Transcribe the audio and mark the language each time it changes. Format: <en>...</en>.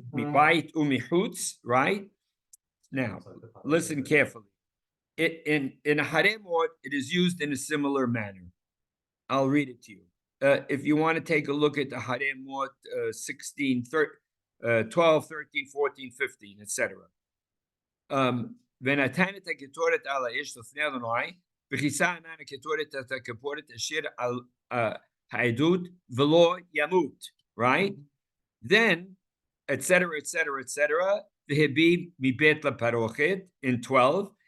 <en>Mibayit u'michutz, right? Now, listen carefully. In Haremot, it is used in a similar manner. I'll read it to you. If you want to take a look at the Haremot 16, 12, 13, 14, 15, etc.</en> <he>ונתן את הקטורת על האש לפני אדוני, וכיסה ענן הקטורת את הכפורת אשר על העדות ולא ימות,</he> <en>right? Then, etc., etc., etc.,</en> <he>והביא מבית לפרוכת</he> <en>in 12.</en>